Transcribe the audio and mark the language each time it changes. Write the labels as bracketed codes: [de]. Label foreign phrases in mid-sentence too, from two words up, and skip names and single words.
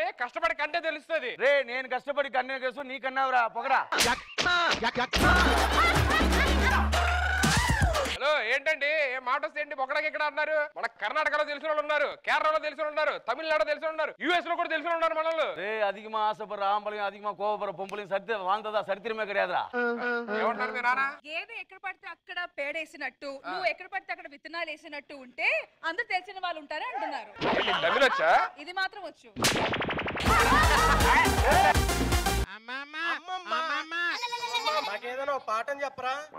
[te] కష్టపడి కంటే తెలుస్తుంది. నేను కష్టపడి కన్నే కేసు నీ కన్నావురా పొగడా. హలో ఏంటండి ఏ మాట వస్తే ఏంటి పొగడకి ఇక్కడ అన్నారు? మన కర్ణాటకలో తెలిసిన వాళ్ళు ఉన్నారు, కేరళలో తెలిసిన ఉన్నారు, తమిళనాడు తెలిసిన ఉన్నారు, యుఎస్ లో కూడా తెలిసిన ఉన్నారు మనల్ని. [ta] அதிகமா ஆசைப்படுற ஆம்பளையும் அதிகமா கோவப்படுற பொம்பளையும் சரி வாழ்ந்ததா சரித்திரமே கிடையாதுరా. [te] ఏమంటారు మీ నాన్న? గేదె ఎక్కడ పడితే అక్కడ పేడేసినట్టు నువ్వు ఎక్కడ పడితే అక్కడ విత్తనాలు వేసినట్టు ఉంటే అందరూ తెలిసిన వాళ్ళు ఉంటారే అంటున్నారు. తమిళ వచ్చా? ఇది మాత్రం వచ్చు. మాకేదైనా పాఠం చెప్పరా?